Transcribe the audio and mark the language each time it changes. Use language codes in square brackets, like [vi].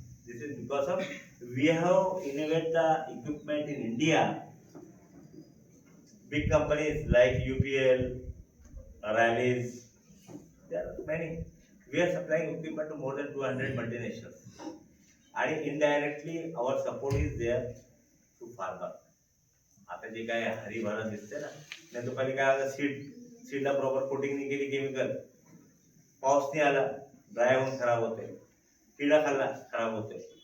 [en] This is because of we have innovate the equipment in India. Big companies like UPL, Rallis, there are many. We are supplying equipment to more than 200 multinationals. [mr] आणि [en] Indirectly our support is there to farmer. [mr] आता जे काय हरिभरा दिसते ना, नाही तो पहिले काय होतं, सीडला प्रॉपर कोटिंग नाही केली केमिकल, पाऊस नाही आला ड्राय होऊन खराब होते, किडा खाल्ला खराब होते.